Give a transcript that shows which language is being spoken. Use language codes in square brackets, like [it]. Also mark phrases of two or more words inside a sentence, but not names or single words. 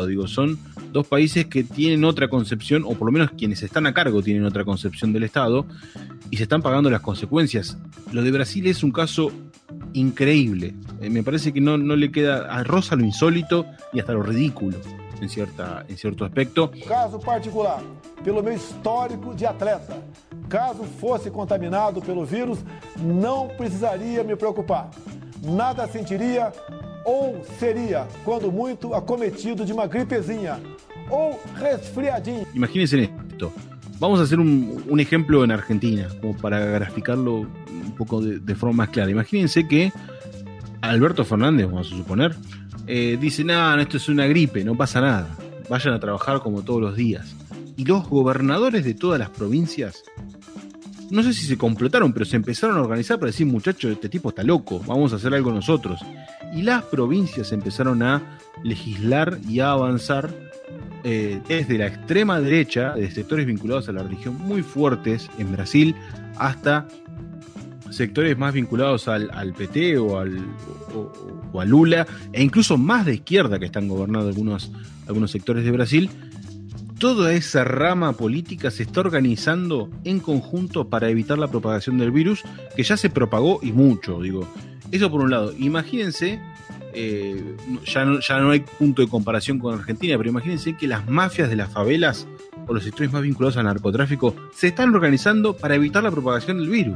[es] Digo, son dos países que tienen otra concepción, o por lo menos quienes están a cargo tienen otra concepción del Estado, y se están pagando las consecuencias. Lo de Brasil es un caso increíble. Me parece que no le queda, roza lo insólito y hasta lo ridículo en cierto aspecto. [pt] Caso particular, pelo meu histórico de atleta, caso fosse contaminado pelo vírus, não precisaria me preocupar. Nada sentiria ou seria, quando muito, acometido de uma gripezinha ou resfriadinho. [es] Imagínense esto. Vamos a hacer un ejemplo en Argentina, como para graficarlo un poco de forma más clara. Imagínense que Alberto Fernández, vamos a suponer, dice, no, esto es una gripe, no pasa nada, vayan a trabajar como todos los días. Y los gobernadores de todas las provincias, no sé si se complotaron, pero se empezaron a organizar para decir, muchachos, este tipo está loco, vamos a hacer algo nosotros. Y las provincias empezaron a legislar y a avanzar desde la extrema derecha, de sectores vinculados a la religión muy fuertes en Brasil, hasta sectores más vinculados al PT o a Lula, e incluso más de izquierda, que están gobernando algunos sectores de Brasil. Toda esa rama política se está organizando en conjunto para evitar la propagación del virus, que ya se propagó y mucho, digo. Eso por un lado. Imagínense, ya no hay punto de comparación con Argentina, pero imagínense que las mafias de las favelas o los sectores más vinculados al narcotráfico se están organizando para evitar la propagación del virus.